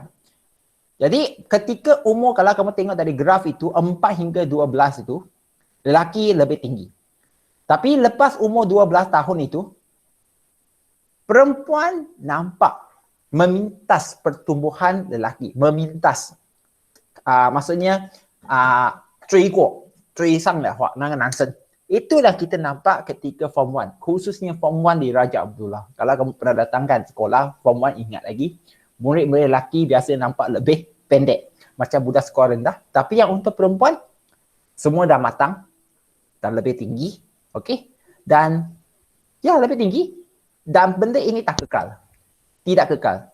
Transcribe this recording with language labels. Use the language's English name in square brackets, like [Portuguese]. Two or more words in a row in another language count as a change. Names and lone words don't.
[Malay] Jadi ketika umur, kalau kamu tengok dari graf itu 4 hingga 12 itu lelaki lebih tinggi. Tapi lepas umur 12 tahun itu perempuan nampak memintas pertumbuhan lelaki, memintas. Maksudnya [Chinese] 追上的话，那个男生 [Malay] itulah kita nampak ketika form 1, khususnya form 1 di Raja Abdullah. Kalau kamu pernah datangkan sekolah form 1, ingat lagi, murid-murid lelaki biasa nampak lebih pendek macam budak sekolah rendah, tapi yang untuk perempuan semua dah matang dan lebih tinggi, okey, dan ya lebih tinggi, dan benda ini tak kekal, tidak kekal.